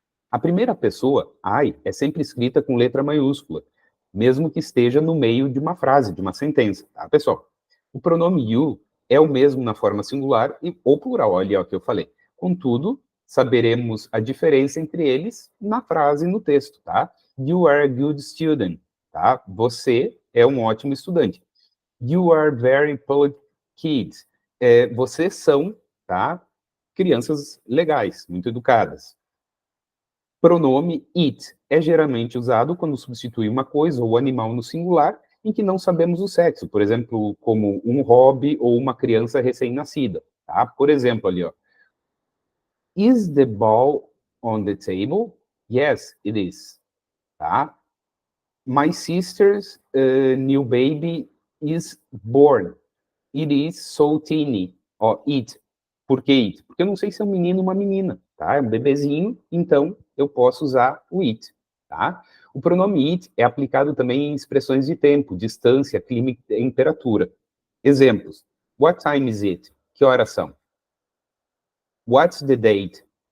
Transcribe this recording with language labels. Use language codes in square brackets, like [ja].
[pt] A primeira pessoa, I, é sempre escrita com letra maiúscula, mesmo que esteja no meio de uma frase, de uma sentença, tá, pessoal? O pronome you é o mesmo na forma singular ou plural, olha o que eu falei. Contudo, saberemos a diferença entre eles na frase e no texto, tá? [en] You are a good student, tá? [pt] Você é um ótimo estudante. [en] You are very polite kids. [pt] Vocês são, tá? Crianças legais, muito educadas. Pronome it é geralmente usado quando substitui uma coisa ou animal no singular em que não sabemos o sexo, por exemplo, como um hobby ou uma criança recém-nascida, tá? Por exemplo, ali, ó. [en] Is the ball on the table? Yes, it is, tá? My sister's new baby is born. It is so teeny. Ó, it. [pt] Por que [en] it? [pt] Porque eu não sei se é um menino ou uma menina, tá? É um bebezinho, então eu posso usar o it, tá? O pronome it é aplicado também em expressões de tempo, distância, clima e temperatura. Exemplos. [en] What time is it? [pt] Que horas são? [en] What's the date?